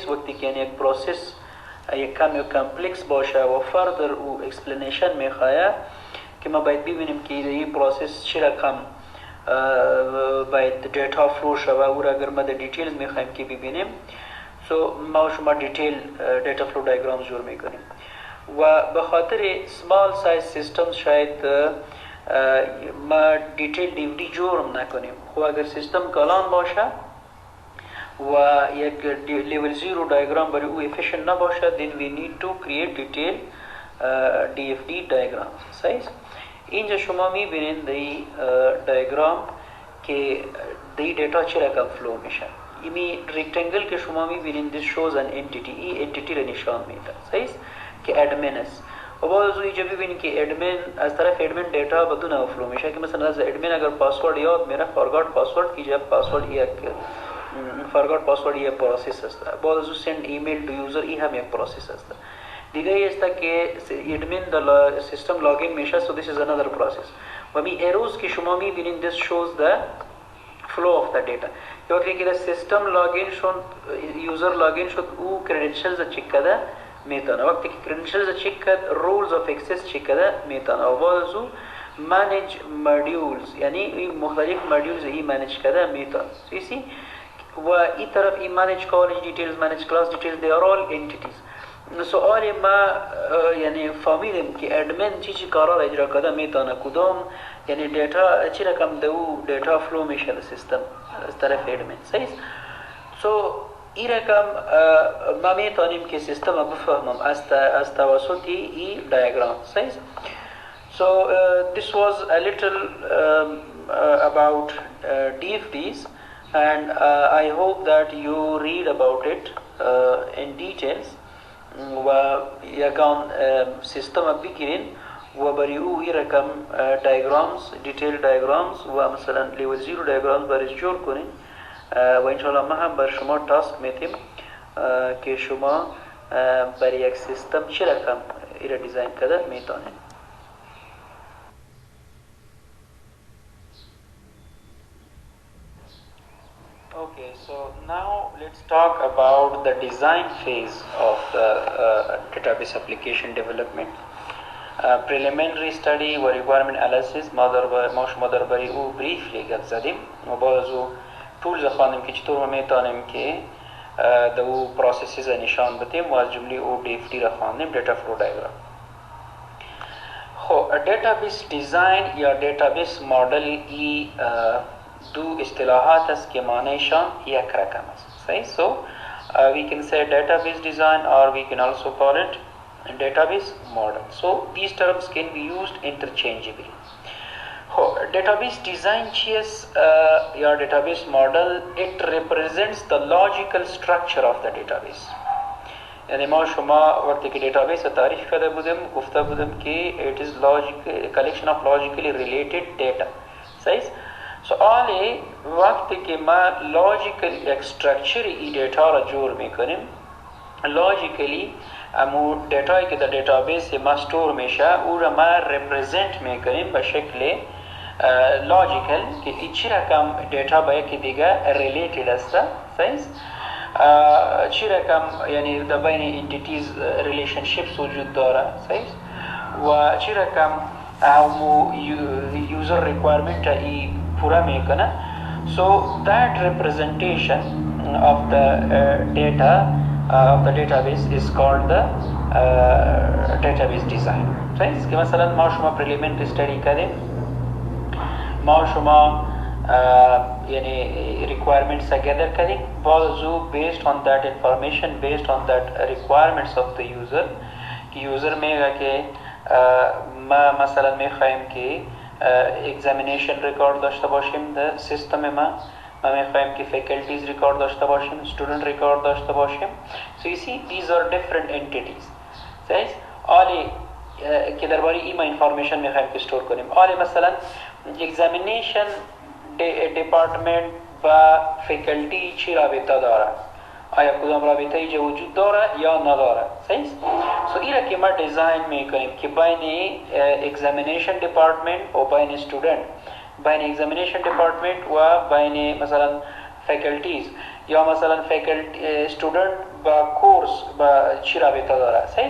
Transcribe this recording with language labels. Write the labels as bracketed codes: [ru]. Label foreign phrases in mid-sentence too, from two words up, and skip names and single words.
[fa] وقتی که یک پروسس یک کم کمپلکس باشه و فردر او اکسپلینیشن میخواه که ما باید ببینیم که این پروسس چه رقم باید [en] data flow [fa] شوه، او را اگر ما در دیتیلز میخوایم که ببینیم سو ما شما [en] detail data flow diagram [fa] جور میکنیم. و به خاطر [en] small size [fa] سیستم شاید ما [en] detail DVD [fa] جور نکنیم. خب اگر سیستم کلان باشه و یک [en] level 0 diagram [fa] برای او افیشنت نباشه [en] then we need to create detail DFD diagrams. [fa] صحیح؟ اینجا شما میبینید [en] the diagram [fa] که [en] the data [fa] چه رقم فلو میشه. این ریکتانگل که شما میبینید [en] this shows an entity، [fa] این انتیتی را نشان میده. صحیح؟ که ادمین است. و بعد از اینجا ببینید که ادمین از طرف ادمین دیتا بدون فلو میشه که مثلا از ادمین اگر پاسورد یاد میره [en] forgot password [fa] کیجه، پاسورد یک [en] forgot password [fa] یک پروسس است. بعد از [en] send email to user [fa] این هم یک پروسس است. دیگه است که ادمین در سیستم لاگین میشه، [en] so this is another process. [fa] و می اروز که شما میبینید [en] this shows the flow of the data. [fa] وقتی که سیستم لاگین شد، یوزر لاگین شد، او کریدنشلز چک کرده میتونه. وقتی که کرنشلز چک کرد رولز آف اکسس چک کرده میتونه و بعضو [en] manage modules [fa] یعنی مختلف modules هی manage کرده میتونه. [en] So you see [fa] و این طرف این [en] manage college details manage class details they are all entities. [fa] سوال ما یعنی فهمیدیم که ادمن چی کارا را اجرا کرده میتونه کدام یعنی دیتا چی رقم دو دیتا فلو میشه در سیستم از طرف ادمن صحیح. سو این رقم ما میتونیم که سیستم را بفهمم از توسط این دیاگرام صحیح. [en] So this was a little about DFDs and I hope that you read about [fa] it in details و یکان سیستم بگیرین و برای او این رقم [en] diagrams detailed diagrams [fa] و مثلا [en] level 0 diagrams [fa] برای جور کنین و انشاءالله ما هم بر شما تاسک میتیم که شما برای یک سیستم چه رقم این را دیزاین کرده میتونین. [en] Okay, so now let's talk about the design phase of the database application development. Preliminary study [fa] و [en] requirement analysis [fa] ما شما درباره او briefly گپ زدیم و بعد از او tools خواندیم که چطور ما میتونیم که در او processes نشان بدیم و از جمله او DFD را خواندیم [en] data flow diagram. [fa] خب [en] database design [fa] یا [en] database model [fa] ای دو اصطلاحات است که معنیشان یک رقم است صحیح. [en] So we can say database design or we can also call it database model. So these terms can be used interchangeably. Database design [fa] چیست یا [en] database model? It represents the logical structure of the database. [fa] یعنی ما شما وقتی که database تعریف کرده بودیم گفته بودیم که [en] it is collection of logically related data [fa] صحیح. سوالی وقتی که ما logically یک structure ای دیتا را جور میکنیم logically امو دیتایی که در دیتابیس ما استور میشه او را ما represent میکنیم به شکل logical که ای چی رقم دیتا با یکی دیگه related است صحیح. چی رقم یعنی در بین entities relationships وجود داره صحیح و چی رقم امو [en] user requirement [fa] ای پورا میکنه. [en] So that representation of the data of the database is called the database design. [fa] صحیح که مثلا ما شما [en] preliminary study [fa] کردیم ما شما یعنی [en] requirements gather [fa] کردیم بعضو [en] based on that information based on that requirements of the user [fa] که user میگه که ما مثلا میخوایم که [en] examination record [fa] داشته باشیم در سیستم ما میخوایم که [en] faculties record [fa] داشته باشیم [en] student record [fa] داشته باشیم. [en] So you see these are different entities صحیح. [fa] آلی که درباره ایما information میخوایم که store کنیم آلی مثلا [en] examination department [fa] و faculty چی رابطه داره آیا کدام رابطه ایجا وجود داره یا نداره صحیح. سو این را که ما دیزاین میکنیم که بین [en] examination department [fa] و بین student بین [en] examination department [fa] و بین مثلا faculties یا مثلا student با کورس با چی رابطه داره صحیح.